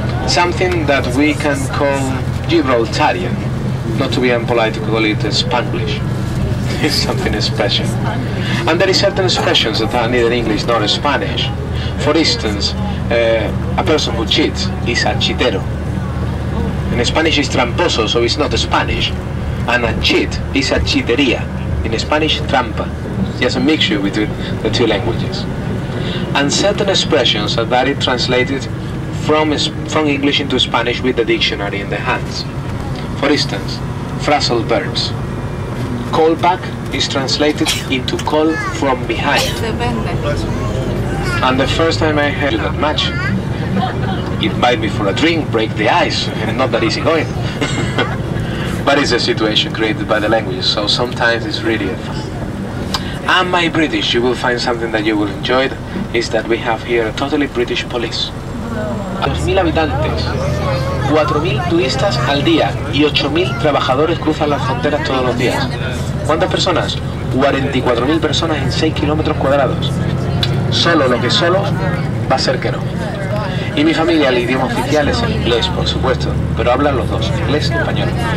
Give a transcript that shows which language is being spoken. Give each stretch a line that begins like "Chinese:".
English: Something that we can call Gibraltarian, not to be impolite to call it Spanglish. It's something special. And there is certain expressions that are neither English nor Spanish. For instance, a person who cheats is a chitero. In Spanish it's tramposo, so it's not Spanish. And a cheat is a chitería. In Spanish, trampa. Just a mixture between the two languages. And certain expressions are very translated from English into Spanish with the dictionary in the hands. For instance, phrasal verbs. Call back is translated into call from behind. And the first time I heard that much, it might be for a drink, break the ice, and not that easy going. But it's a situation created by the languages, so sometimes it's really fun. And my British, you will find something that you will enjoy, is that we have here a totally British police.
Spanish: 2.000 habitantes, 4.000 turistas al día y 8.000 trabajadores cruzan las fronteras todos los días. ¿Cuántas personas? 44.000 personas en 6 kilómetros cuadrados. Solo lo que solo va a ser que no. Y mi familia, el idioma oficial es el inglés, por supuesto, pero hablan los dos, inglés y español.